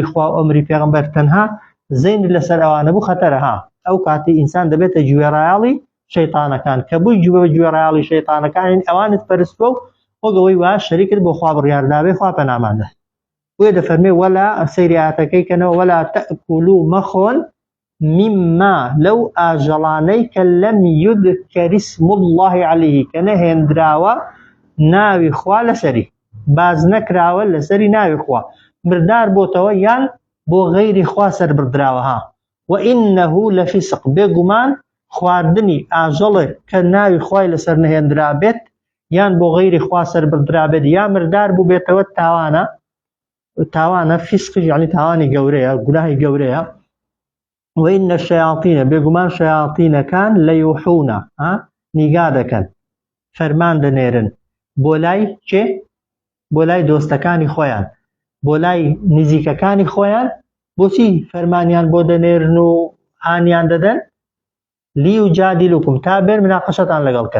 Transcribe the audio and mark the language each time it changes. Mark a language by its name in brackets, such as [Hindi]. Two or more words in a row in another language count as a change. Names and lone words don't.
[Central Kurdish] خوا و ئەمری پێغەمبەر تەنها زەین لەسەر ئەوانە بوو خەتەرە ئەو کاتی ئینسان دەبێتە گوێڕایەڵی شەیطانەکان کە بووی گوێڕایەڵی شەیطانەکانین ئەوانت پەرستوە و وەگەوەی وا شەریکت بۆ خوا بڕیاردابێ خوا پەناماندە وێ دەفەرمێ وەلا سەیریاتەکەی کەنەوە [Arabic] وەلا تەئکولوا [Central Kurdish] مەخۆن مما لەو ئاژەڵانەی کە لەم [Arabic] یذکەر اسم الله عليه [Central Kurdish] کە نەهێنراوە ناوی خوا لەسەری باز نەکراوە لەسەری ناوی خوا بردار بۆتەوە یان بۆ غەیری خوا سەر بردراوە [Arabic] وإنه لفسق [Central Kurdish] بێگومان خواردنی ئاژەڵێک کە ناوی خوای لەسەر نەهێنرا بێت یان بۆ غەیری خوا سەر بردرا بێت یا مردار بوو بێتەوە تاوانە فیسقی یعنی تاوانی گەورەیە گوناهی گەورەیە [Arabic] وإن الشياطين [Central Kurdish] بێگومان شەیاطینەکان لەیوحونە نیگا دەکەن فەرمان دەنێرن بۆ لای چێ بۆ لای دۆستەکانی خۆیان بۆ لای نزیکەکانی خۆیان بۆچی فەرمانیان بۆ دەنێرن و هانیان دەدەن لیوجادیلوکم تا بێن مناقەشەتان لەگەڵکەن